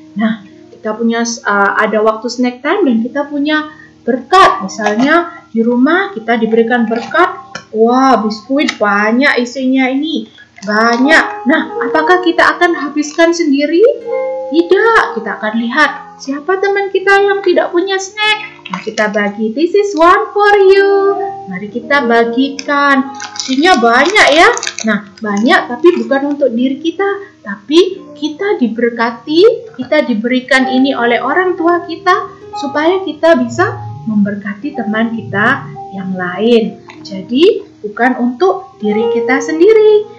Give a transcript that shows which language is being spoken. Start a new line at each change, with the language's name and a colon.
Indonesian: Nah, kita punya ada waktu snack time dan kita punya berkat. Misalnya di rumah kita diberikan berkat, wah biskuit banyak isinya ini, banyak. Nah, apakah kita akan habiskan sendiri? Tidak, kita akan lihat siapa teman kita yang tidak punya snack. Nah, kita bagi,
English: this is one for you.
Indonesian: Mari kita bagikan. Isinya banyak ya. Nah, banyak tapi bukan untuk diri kita, tapi kita diberkati, kita diberikan ini oleh orang tua kita supaya kita bisa memberkati teman kita yang lain. Jadi, bukan untuk diri kita sendiri.